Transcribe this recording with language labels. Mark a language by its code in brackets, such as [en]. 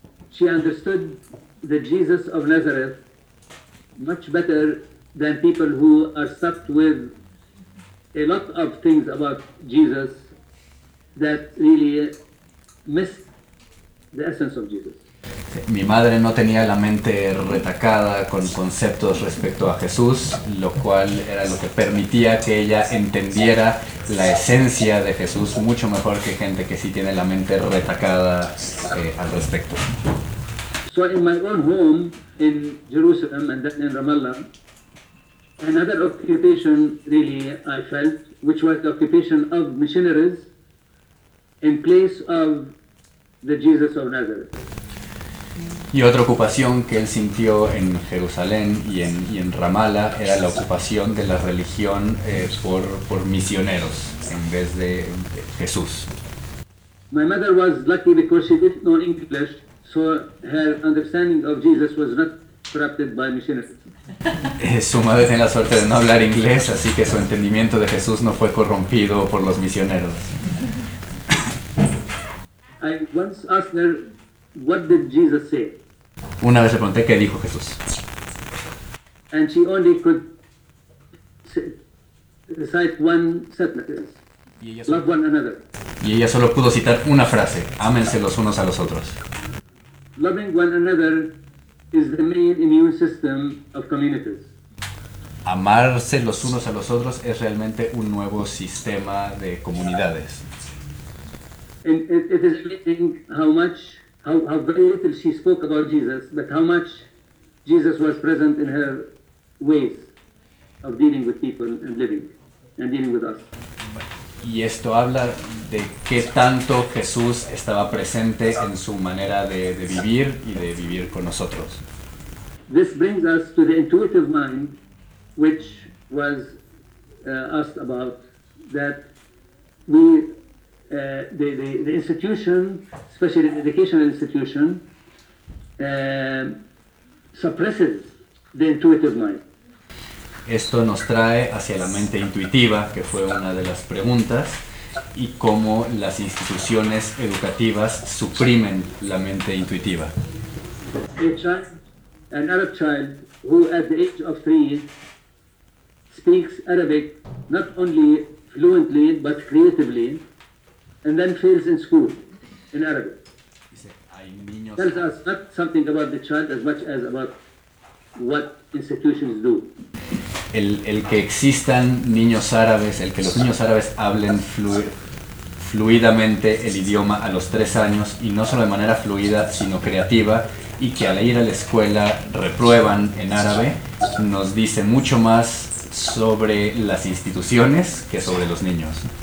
[en] She understood the Jesus of Nazareth much better than people who are stuffed with a lot of things about Jesus that really miss the essence of Jesus. [es] Mi madre no tenía la mente retacada con conceptos respecto a Jesús, lo cual era lo que permitía que ella entendiera la esencia de Jesús mucho mejor que gente que sí tiene la mente retacada al respecto. [en] So in my own home in Jerusalem and then in Ramallah, another occupation, really, I felt, which was the occupation of missionaries in place of the Jesus of Nazareth. [es] Y otra ocupación que él sintió en Jerusalén y en Ramallah era la ocupación de la religión por misioneros en vez de Jesús. [en] My mother was lucky because she didn't know English, so her understanding of Jesus was not corrupted by missionaries. [es] Su madre tiene la suerte de no hablar inglés, así que su entendimiento de Jesús no fue corrompido por los misioneros. [en] I once asked her, what did Jesus say? [es] Una vez le pregunté qué dijo Jesús. [en] And she only could recite one sentence. Love one another. [es] Y ella solo pudo citar una frase: ámense los unos a los otros. [en] Loving one another is the main immune system of communities. [es] Amarse los unos a los otros es realmente un nuevo sistema de comunidades. [en] And it is amazing how very little she spoke about Jesus, but how much Jesus was present in her ways of dealing with people and living and dealing with us. [es] Y esto habla de qué tanto Jesús estaba presente en su manera de vivir y de vivir con nosotros. [en] this brings us to the intuitive mind, which was asked about, that we, the institution, especially the educational institution, suppresses the intuitive mind. [es] Esto nos trae hacia la mente intuitiva, que fue una de las preguntas, y cómo las instituciones educativas suprimen la mente intuitiva. [en] A child, an Arab child, who at the age of 3 speaks Arabic not only fluently but creatively, and then fails in school in Arabic. Tells us not something about the child as much as about what institutions do. [es] El que existan niños árabes, el que los niños árabes hablen fluidamente el idioma a los 3 años, y no solo de manera fluida, sino creativa, y que al ir a la escuela reprueban en árabe, nos dice mucho más sobre las instituciones que sobre los niños.